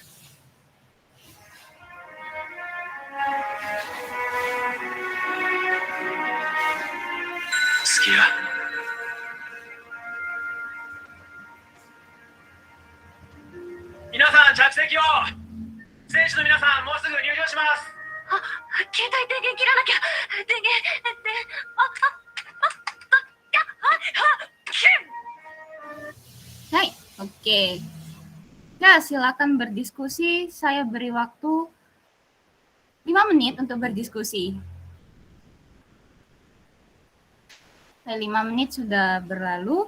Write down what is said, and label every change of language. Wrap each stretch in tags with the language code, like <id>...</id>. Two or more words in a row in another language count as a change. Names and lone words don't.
<ja>好きや。皆さん着席を。選手の皆さんもうすぐ入場します。携帯電源切らなきゃ。電源、</ja> <id>Hai, oke. Ya, silakan berdiskusi. Saya beri waktu 5 menit untuk berdiskusi. 5 menit sudah berlalu.</id>